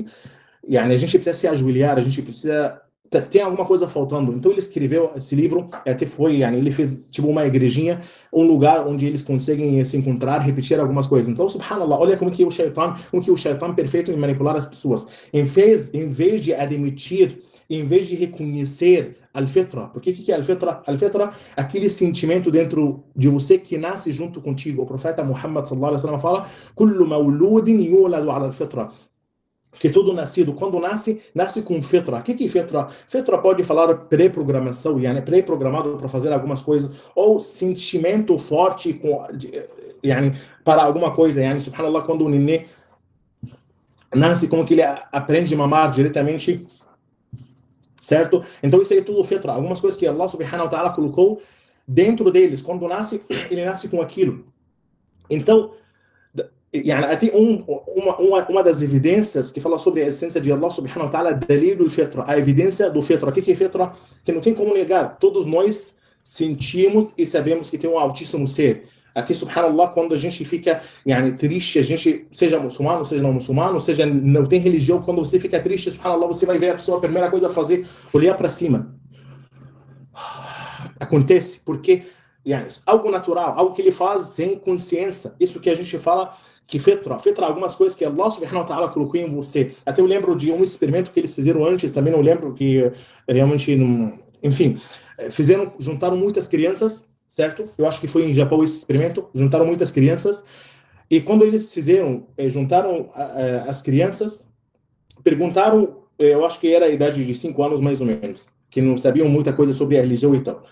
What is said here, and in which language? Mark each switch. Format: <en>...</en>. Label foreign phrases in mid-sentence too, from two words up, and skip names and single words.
<pt>a gente precisa se ajoelhar, a gente precisa... Tem alguma coisa faltando. Então ele escreveu esse livro, até foi, ele fez tipo uma igrejinha, um lugar onde eles conseguem se encontrar, repetir algumas coisas. Então, subhanallah, olha como que o shaitan perfeito em manipular as pessoas. Em vez de admitir, em vez de reconhecer al-fitra. Porque o que é al-fitra? Al-fitra, aquele sentimento dentro de você que nasce junto contigo. O profeta Muhammad</pt> <ar>صلى الله عليه وسلم</ar> <pt>fala:</pt> <ar>"كل مولود يولد على الفطرة."</ar> <pt>Que todo nascido, quando nasce com fitra. O que é fitra? Fitra pode falar pré-programação, pré-programado para fazer algumas coisas, ou sentimento forte para alguma coisa. Subhanallah, quando o nenê nasce, como que ele aprende a mamar diretamente, certo? Então isso aí é tudo fitra. Algumas coisas que</pt> <ar>الله سبحانه وتعالى</ar> <pt>colocou dentro deles. Quando nasce, ele nasce com aquilo. Então, até uma das evidências que fala sobre a essência de</pt> <ar>الله سبحانه وتعالى, دليل الفطرة,</ar> <pt>a evidência do fitra. O que é fitra? Que não tem como negar. Todos nós sentimos e sabemos que tem um altíssimo ser. Até, subhanallah, quando a gente fica triste, a gente, seja muçulmano, seja não muçulmano, seja não tem religião, quando você fica triste, subhanallah, você vai ver a pessoa, a primeira coisa a fazer, olhar para cima. Acontece porque algo natural, algo que ele faz sem consciência. Isso que a gente fala que fitra, algumas coisas que</pt> <ar>الله سبحانه وتعالى</ar> <pt>colocou em você. Até eu lembro de um experimento que eles fizeram antes, também não lembro, que realmente não... Enfim, juntaram muitas crianças, certo? Eu acho que foi em Japão esse experimento, juntaram muitas crianças, e quando eles juntaram as crianças, perguntaram, eu acho que era a idade de 5 anos mais ou menos, que não sabiam muita coisa sobre a religião e tal.</pt>